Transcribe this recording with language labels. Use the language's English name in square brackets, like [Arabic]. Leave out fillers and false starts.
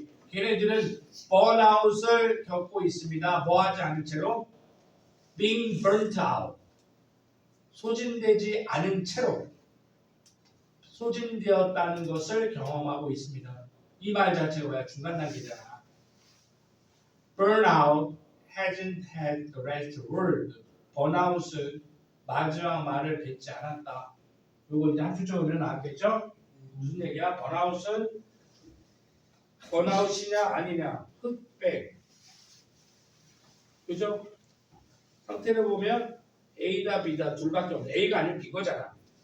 [Korean] 걔네들은 번아웃을 겪고 있습니다. 뭐 하지 않은 채로 being burnt out 소진되지 않은 채로 소진되었다는 것을 경험하고 있습니다. 이 말 자체가 뭐야? 중간 단계잖아. [English] Burnout hasn't had the last word. [Korean] 번아웃은 마지막 말을 뱉지 않았다. 이거 이제 한줄적으로 나왔겠죠? 무슨 얘기야? 번아웃이냐 아니냐? 흑백. 그죠? 상태를 보면 A다 B다 둘밖에 없네. A가 아니면 B거잖아.